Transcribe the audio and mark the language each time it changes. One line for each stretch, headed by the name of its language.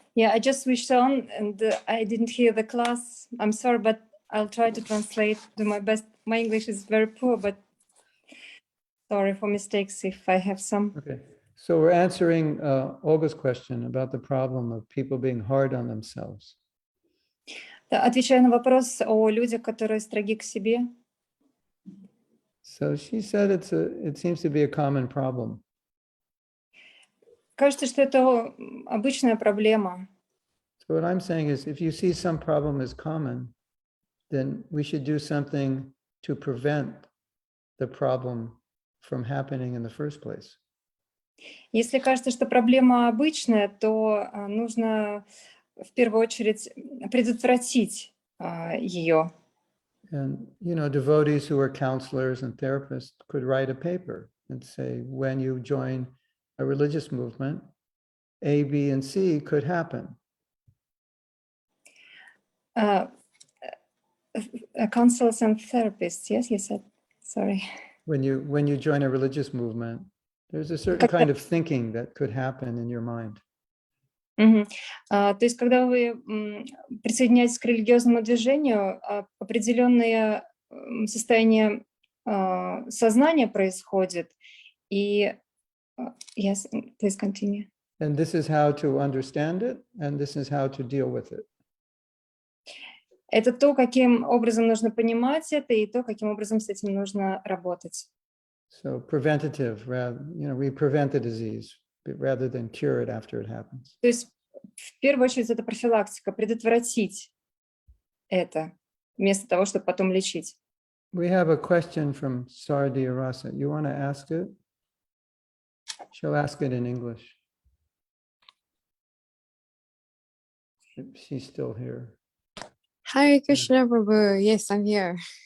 English: Yeah, I just switched on and I didn't hear the class. I'm sorry, but I'll try to translate, do my best. My English is very poor, but sorry for mistakes if I have some. Okay, so we're answering Olga's question about the problem of people being hard on themselves.
Russian: Да, отвечаю на вопрос о людях, которые строги к себе.
English: So she said it seems to be a common problem.
Russian: кажется, что это обычная проблема.
English: So what I'm saying is, if you see some problem as common, then we should do something to prevent the problem from happening in the first place.
Russian: Если кажется, что проблема обычная, то нужно в первую очередь предотвратить ее.
English: And, devotees who are counselors and therapists could write a paper and say, when you join a religious movement, A, B, and C could happen. Counselors and therapists, yes, you said, sorry. When you join a religious movement, there's a certain kind of thinking that could happen in your mind.
Russian: То есть, когда вы присоединяетесь к религиозному движению, определенное состояние сознания происходит, и
English: yes, please continue. And this is how to understand it, and this is how to deal with it.
Russian: Это то, каким образом нужно понимать это, и то, каким образом с этим нужно работать.
English: So preventative, we prevent the disease rather than cure it after it happens.
Russian: То есть, в первую очередь, это профилактика, предотвратить это, вместо того, чтобы потом лечить.
English: We have a question from Sardi Arasa. You want to ask it? She'll ask it in English. She's still here. Hare Krishna Prabhu. Yes, I'm here.